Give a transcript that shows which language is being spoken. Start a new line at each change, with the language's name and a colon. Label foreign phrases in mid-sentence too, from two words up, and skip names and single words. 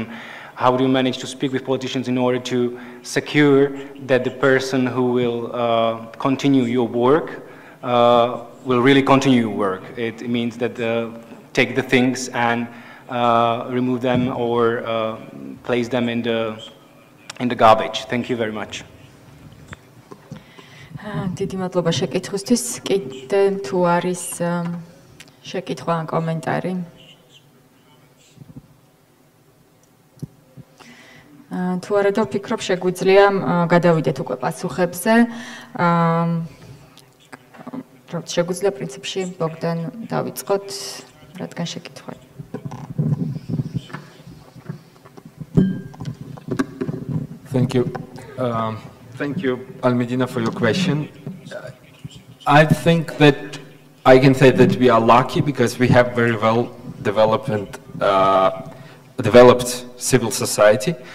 English: How do you manage to speak with politicians in order to secure that the person who will continue your work will really continue your work? It means that take the things and remove them or place them in the garbage. Thank you very much.
Georgian: დიდი მადლობა შეკითხვისთვის. კიდე თუ არის შეკითხვა ან კომენტარი? თუ არა და ვფიქრობ შეგვიძლია გადავიდეთ უკვე პასუხებზე. როგორც შეგვიძლია პრინციპში ბოგდან დავიწყოთ, რადგან შეკითხვა.
English: Thank you. Thank you, Almedina, for your question. I think that I can say that we are lucky because we have very well developed civil society.